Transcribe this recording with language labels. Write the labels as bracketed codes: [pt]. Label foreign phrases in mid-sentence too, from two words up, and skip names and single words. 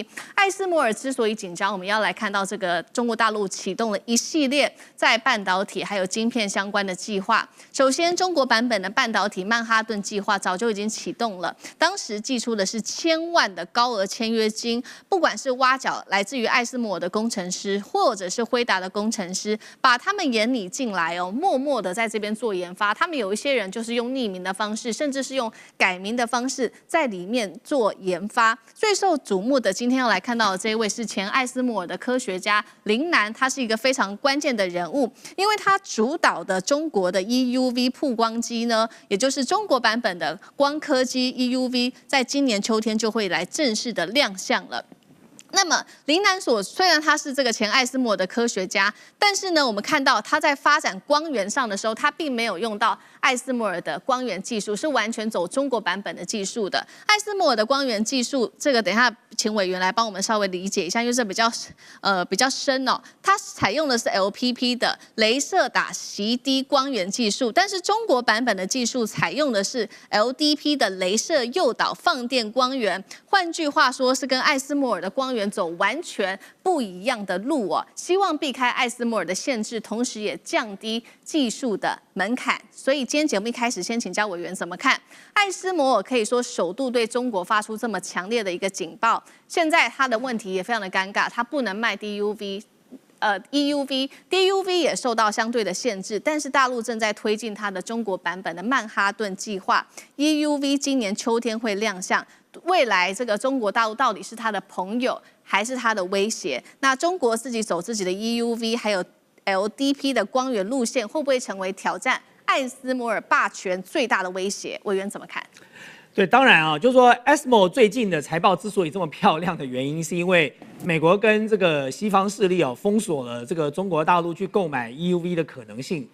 [zh] 艾斯摩爾之所以緊張，我們要來看到這個中國大陸啟動了一系列在半導體還有晶片相關的計劃。首先，中國版本的半導體曼哈頓計劃早就已經啟動了，當時祭出的是1000萬的高額簽約金，不管是挖角來自於艾斯摩爾的工程師，或者是輝達的工程師，把他們眼裡進來哦，默默的在這邊做研發。他們有一些人就是用匿名的方式，甚至是用改名的方式在裡面做研發。最受矚目的，今天要來看到的這一位是前艾斯摩爾的科學家林南，他是一個非常關鍵的人物，因為他主導的中國的 EUV 曝光機呢，也就是中國版本的光刻機 EUV， 在今年秋天就會來正式的亮相了。那麼林南所雖然他是這個前艾斯摩爾的科學家，但是呢，我們看到他在發展光源上的時候，他並沒有用到艾斯摩爾的光源技術，是完全走中國版本的技術的。艾斯摩爾的光源技術，這個等一下請委員來幫我們稍微理解一下，因為這比較深哦。它採用的是 LPP 的鐳射打息低光源技術，但是中國版本的技術採用的是 LDP 的鐳射誘導放電光源。換句話說，是跟艾斯摩爾的光源源走完全不一樣的路哦，希望避開艾斯摩爾的限制，同時也降低技術的門檻。所以今天節目一開始，先請教委員怎麼看？艾斯摩爾可以說首度對中國發出這麼強烈的一個警報，現在他的問題也非常的尷尬，他不能賣 DUV。DUV 也受到相對的限制，但是大陸正在推進它的中國版本的曼哈頓計劃 ，EUV 今年秋天會亮相。未來這個中國大陸到底是它的朋友還是它的威脅？那中國自己走自己的 EUV 還有 LDP 的光源路線，會不會成為挑戰艾斯摩爾霸權最大的威脅？委員怎麼看？對，當然啊，就是說 ASML 最近的財報之所以這麼漂亮的原因，是因為美國跟這個西方勢力封鎖了這個中國大陸去購買 EUV 的可能性。